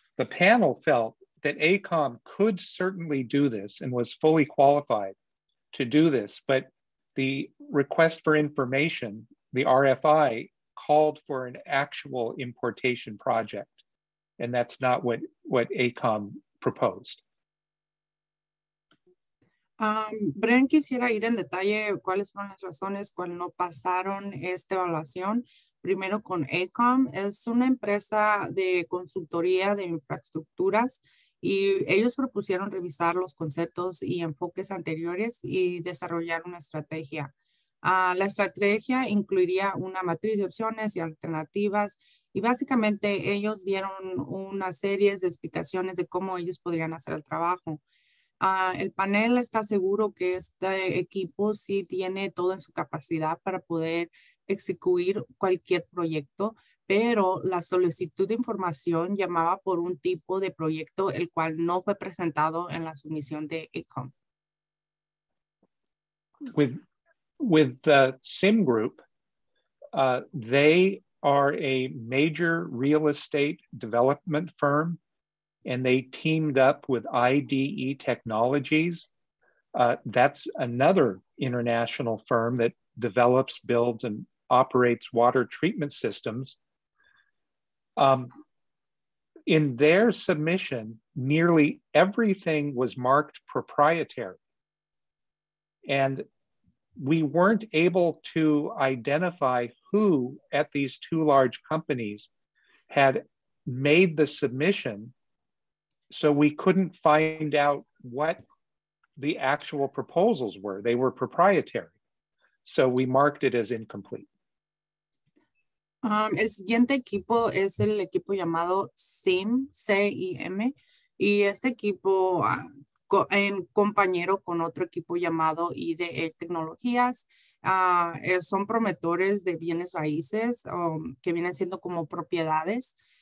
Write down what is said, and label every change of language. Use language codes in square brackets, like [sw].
[en] panel felt that ACOM could certainly do this and was fully qualified to do this, but the request for information, the RFI, called for an actual importation project, and that's not what ACOM proposed. [es] Bren quisiera ir en detalle cuáles fueron las razones cuales no pasaron esta evaluación. Primero con ACOM, es una empresa de consultoría de infraestructuras y ellos propusieron revisar los conceptos y enfoques anteriores y desarrollar una estrategia. La estrategia incluiría una matriz de opciones y alternativas y básicamente ellos dieron una serie de explicaciones de cómo ellos podrían hacer el trabajo. El panel está seguro que este equipo sí tiene todo en su capacidad para poder ejecutar cualquier proyecto, pero la solicitud de información llamaba por un tipo de proyecto el cual no fue presentado en la sumisión de ACOM. [en] With Sim Group, they are a major real estate development firm, and they teamed up with IDE Technologies. That's another international firm that develops, builds, and operates water treatment systems. In their submission, nearly everything was marked proprietary. And we weren't able to identify who at these two large companies had made the submission, so we couldn't find out what the actual proposals were. They were proprietary. So we marked it as incomplete. [es] El siguiente equipo es el equipo llamado SIM, C-I-M, y este equipo en compañero con otro equipo llamado IDE Tecnologías, son promotores de bienes raíces que vienen siendo como propiedades.